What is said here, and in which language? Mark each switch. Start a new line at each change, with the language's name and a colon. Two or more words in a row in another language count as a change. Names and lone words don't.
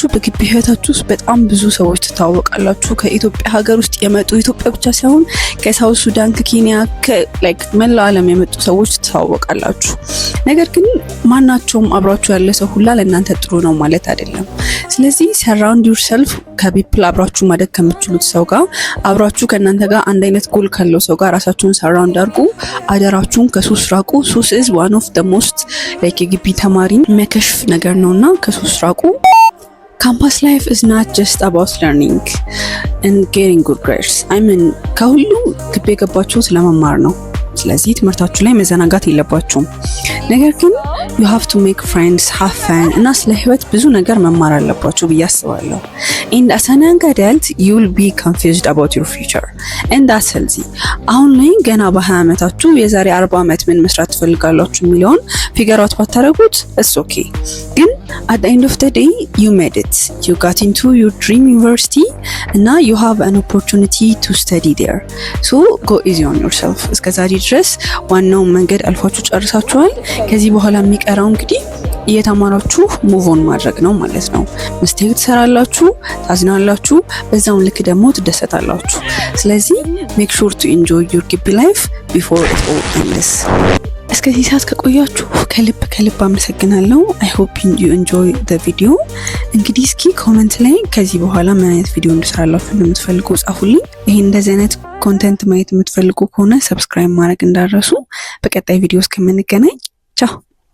Amharic: በግቢ ህይወታችሁ ውስጥ በጣም ብዙ ሰዎች ትታወቃላችሁ። ከኢትዮጵያ ሀገር ውስጥ የመጡ ኢትዮጵያ ብቻ ሳይሆን ከሳውት ሱዳን፣ ከኬንያ፣ ላይክ መላው ዓለም የመጡ ሰዎች ትታወቃላችሁ። ነገር ግን ማናቸውም አብራችሁ ያለ ሰው ሁላ ለእናንተ ጥሩ ነው ማለት አይደለም። ስለዚህ
English: surround yourself
Amharic: ከፒፕል አብራችሁ ማደግ ከምትችሉት ሰው ጋር አብራችሁ ከእናንተ ጋር አንድ አይነት ጎል ካለው ሰው ጋር ራሳችሁን ሰራውንድ አድርጉ። አደራችሁን ከሱስ ራቁ። ሱስ is
English: one of the most like
Amharic: የግቢ ተማሪን የሚያከሽፍ ነገር ነውና ከሱስ ራቁ።
English: campus life is not just about learning and getting good grades።
Amharic: ከሁሉ ግቢ የገባችሁት ለመማር ነው። ስለዚህ ትምህርታችሁ ላይ መዘናጋት የለባችሁም። ነገር ግን
English: you have to make friends, have fun
Amharic: እና ስለ ህይወት ብዙ ነገር መማር አለባችሁ ብዬ አስባለሁ።
English: and as an young adult you will be confused about your future and that's healthy።
Amharic: አሁን ላይ ገና በ20 ዓመታችሁ የዛሬ 40 ዓመት ምን መስራት ትፈልጋላችሁ የሚለውን
English: figure out
Amharic: ባታረጉት
English: it's okay።
Amharic: ግን
English: at the end of the day you made it, you got into your dream university
Amharic: እና
English: you have an opportunity to study there, so go easy on yourself።
Amharic: እስከዛሬ ድረስ ዋናው መንገድ አልፋችሁ ጨርሳችኋል። ከዚህ በኋላ የሚቀረው እንግዲህ እየተማራችሁ
English: move on
Amharic: ማድረግ ነው ማለት ነው። ሚስቴክ ትሰራላችሁ፣ ታዝናላችሁ፣ በዛው ልክ ደግሞ ትደሰታላችሁ። ስለዚህ
English: make sure to enjoy your
Amharic: ግቢ
English: life before it all ends።
Amharic: እስከዚህ ሰዓት ከቆያችሁ ከልብ አመሰግናለሁ።
English: I hope you enjoy the video።
Amharic: እንግዲህ እስኪ ኮመንት ላይ ከዚህ በኋላ ምን አይነት ቪዲዮ እንድሰራላችሁ እንደምትፈልጉ ጻፉልኝ። ይሄን እንደዚህ አይነት ኮንተንት ማየት የምትፈልጉ ከሆነ ሰብስክራይብ ማድረግ እንዳትረሱ። በቀጣይ ቪዲዮ እስከምንገናኝ ቻው።